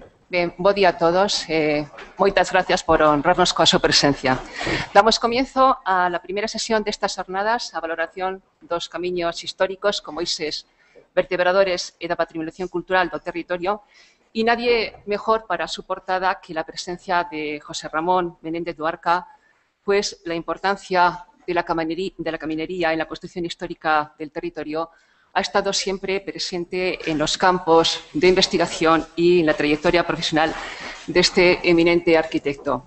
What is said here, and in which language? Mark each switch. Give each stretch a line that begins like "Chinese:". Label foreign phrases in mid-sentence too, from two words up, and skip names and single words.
Galician: Ben, bo día a todos. Moitas gracias por honrarnos coa súa presencia.
Spanish: Damos comienzo a la
Galician: primeira sesión destas jornadas, a valoración dos camiños históricos como eixes vertebradores e da patrimonialización cultural do territorio,
Spanish: e nadie mejor para su portada que la presencia de José Ramón Menéndez Duarca, pues la importancia de la caminería en la construcción histórica del territorio ha estado siempre presente en los campos de investigación y en la trayectoria profesional de este eminente arquitecto.